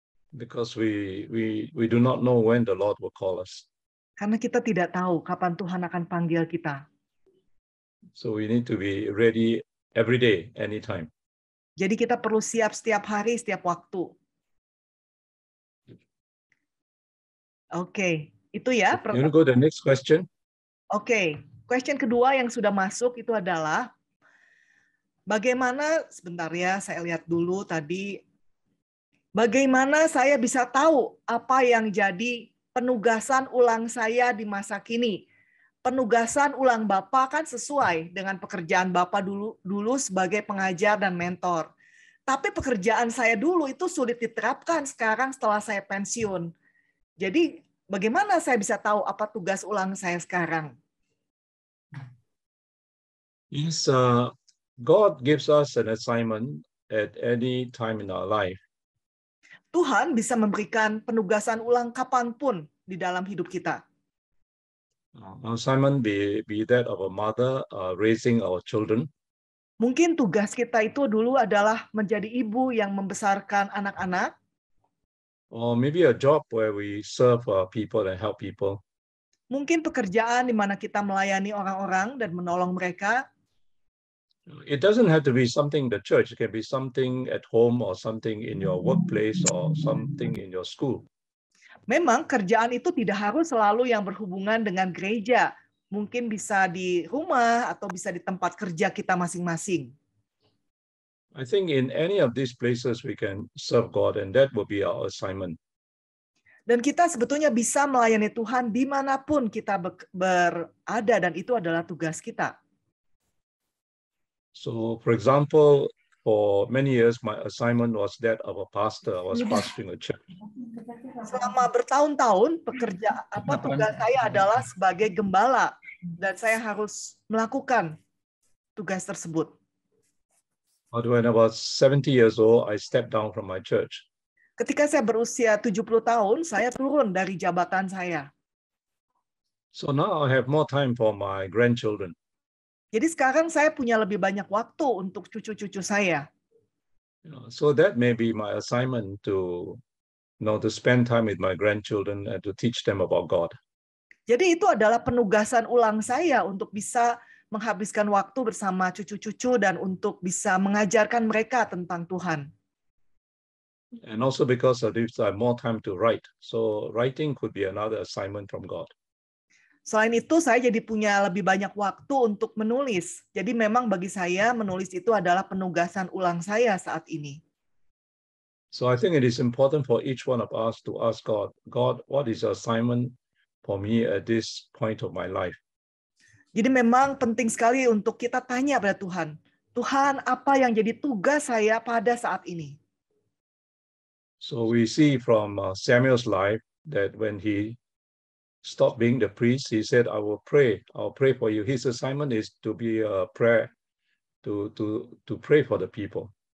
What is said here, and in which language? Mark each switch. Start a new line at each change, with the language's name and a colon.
English: Because we do not know when the Lord will call us.
Indonesian: Karena kita tidak tahu kapan Tuhan akan panggil kita.
English: So we need to be ready every day, anytime.
Indonesian: Jadi kita perlu siap setiap hari, setiap waktu. Oke, itu ya.
English: You want to go to the next question?
Indonesian: Oke. Question kedua yang sudah masuk itu adalah bagaimana, sebentar ya, saya lihat dulu tadi. Bagaimana saya bisa tahu apa yang jadi penugasan ulang saya di masa kini? penugasan ulang Bapak kan sesuai dengan pekerjaan Bapak dulu sebagai pengajar dan mentor. Tapi pekerjaan saya dulu itu sulit diterapkan sekarang setelah saya pensiun. Jadi bagaimana saya bisa tahu apa tugas ulang saya sekarang?
English: Yes, God gives us an assignment at any time in our life.
Indonesian: Tuhan bisa memberikan penugasan ulang kapanpun di dalam hidup kita.
English: Our assignment be that of a mother raising our children.
Indonesian: Mungkin tugas kita itu dulu adalah menjadi ibu yang membesarkan anak-anak.
English: Or maybe a job where we serve people and help people.
Indonesian: Mungkin pekerjaan di mana kita melayani orang-orang dan menolong mereka.
English: It doesn't have to be something in the church. It can be something at home or something in your workplace or something in your school.
Indonesian: Memang kerjaan itu tidak harus selalu yang berhubungan dengan gereja. Mungkin bisa di rumah atau bisa di tempat kerja kita masing-masing.
English: I think in any of these places we can serve God, and that will be our assignment.
Indonesian: Dan kita sebetulnya bisa melayani Tuhan dimanapun kita berada, dan itu adalah tugas kita.
English: So, for example, for many years, my assignment was that of a pastor. I was pastoring a church.
Indonesian: Selama bertahun-tahun tugas saya adalah sebagai gembala, dan saya harus melakukan tugas tersebut.
English: But when I was 70 years old, I stepped down from my church.
Indonesian: Ketika saya berusia 70 tahun, saya turun dari jabatan saya.
English: So now I have more time for my grandchildren.
Indonesian: Jadi sekarang saya punya lebih banyak waktu untuk cucu-cucu saya.
English: So that may be my assignment to spend time with my grandchildren and to teach them about God.
Indonesian: Jadi itu adalah penugasan ulang saya untuk bisa menghabiskan waktu bersama cucu-cucu dan untuk bisa mengajarkan mereka tentang Tuhan.
English: And also because of this, I have more time to write. So writing could be another assignment from God.
Indonesian: Selain itu, saya jadi punya lebih banyak waktu untuk menulis. Jadi memang bagi saya menulis itu adalah penugasan ulang saya saat ini.
English: So I think it is important for each one of us to ask God, what is the assignment for me at this point of my life?
Indonesian: Jadi memang penting sekali untuk kita tanya pada Tuhan. Tuhan, apa yang jadi tugas saya pada saat ini?
English: So we see from Samuel's life that when he stopped being the priest, he said, I'll pray for you. His assignment is to be a prayer, to pray for the people.